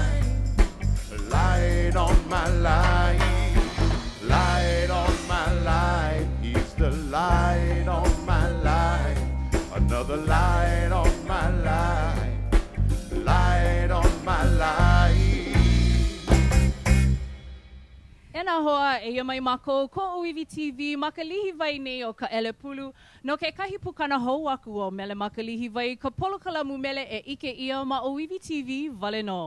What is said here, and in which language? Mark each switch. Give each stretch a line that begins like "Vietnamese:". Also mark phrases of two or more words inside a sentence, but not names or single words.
English: Light on my life, light on my life. He's the light on my life, another light on my life, light on my life.
Hawaiian: Ena hoa e mai mako ko ʻŌiwiTV Ma Ka Lihiwai nei o Kaʻelepulu no ke kahi pukana hou aku o Mele Ma Ka Lihiwai ka polokalamu mele e ike ia ma ʻŌiwiTV vale no.